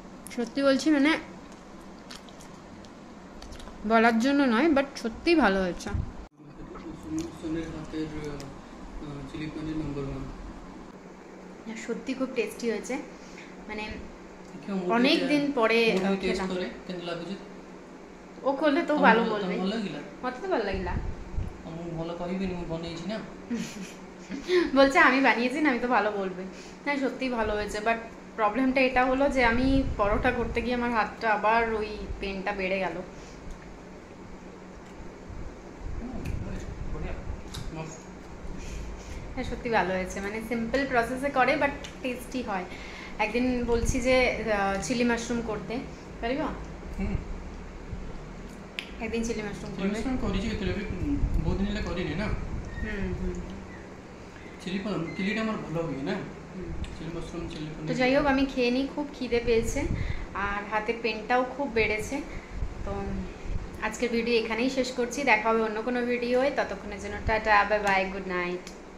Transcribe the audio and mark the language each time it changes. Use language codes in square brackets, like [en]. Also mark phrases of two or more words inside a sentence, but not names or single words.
[bn] সত্যি বলছি, মানে বলার জন্য নয়, বাট সত্যি ভালো হয়েছে। সোনের হাতের চিলি পনির নাম্বার 1, সত্যি খুব টেস্টি হয়েছে, মানে অনেক দিন পরে খেলাম। কেমন লাগুছে? ও করলে তো ভালো বলবে, [or] ଭଲ ଲାଗିଲା? [bn] মତେ তো ভালো লাগলা। [or] ମୁଁ ଭଲ କହିବିନି, ମୁଁ ବନେଇଛି না। [bn] বলছে আমি বানিয়েছি না, আমি তো ভালো বলবে। না সত্যি ভালো হয়েছে, বাট প্রবলেমটা এটা হলো যে আমি পরোটা করতে গিয়ে আমার হাতটা আবার ওই পেনটা বেড়ে গেল। হ্যাঁ সত্যি ভালো হয়েছে, মানে [en] simple process [bn] করে বাট টেস্টি হয়। একদিন বলছি যে চিলি মাশরুম করতে পারিবা? একদিন চিলি মাশরুম করবে। [or] চিলি କରିଛି କେତେବେଳେ ବି ବହୁତ ଦିନ ହେଲା କରିନି ନା। [bn] চিলিটা আমার ভালো হয় না, চিলি মাশরুম চিলি পনির। তো যাই হোক আমি খেয়ে নিই, খুব খিদে পেয়েছে আর হাতে পেনটাও খুব বেড়েছে। তো আজকের ভিডিও এখানেই শেষ করছি, দেখা হবে অন্য কোনো ভিডিওয়। ততক্ষণের জন্য টাটা, [en] bye bye, good night.